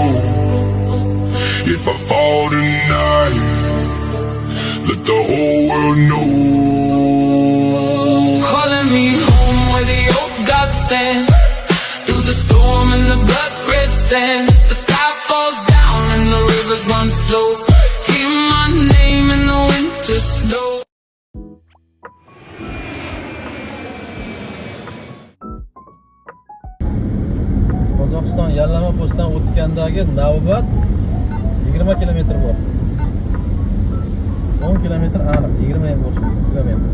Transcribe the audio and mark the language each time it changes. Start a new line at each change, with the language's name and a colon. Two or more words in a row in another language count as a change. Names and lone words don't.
English: If I fall tonight, let the whole world know. Calling me home where the old gods stand. Through the storm and the blood red sand, the sky falls down and the rivers run slow. Hear my name in the winter snow.
Uzbek: Qozog'iston Yallama postdan o'tgandagi navbat 20 kilometr bor. 10 kilometr aniq, 20 ham bo'lsin, kilometr.